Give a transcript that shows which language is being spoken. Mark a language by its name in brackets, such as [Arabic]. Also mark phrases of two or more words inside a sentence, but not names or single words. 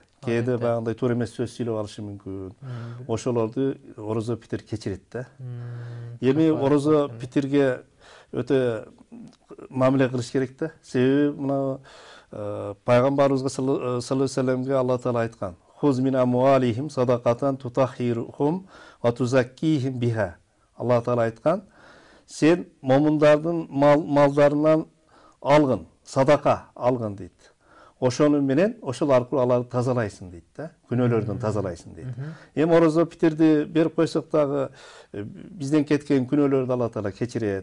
[Kyrgyz] Кээде баягындай туура эмес сөз сүйлөп алышы мүмкүн. Ошолорду орозо питир кечирет да. Эми орозо питирге өтө мамиле кылыш керек да. Себеби мына пайгамбарыбызга [Arabic] صلى الله عليه وسلم Алла таала айткан: "خذ من أموالهم صدقة تطهرهم وتزكيهم بها." [Kyrgyz] Алла таала айткан: "Сен момундардын малдарынан алгын, садака алгын" дейт. Ошону менен ошол аркылуу аларды тазалайсың дейт да. Күнөөлөрдөн тазалайсың дейт. Эми орозо питирди берип койсок дагы бизден кеткен күнөөлөрдү Алла таала кечирет.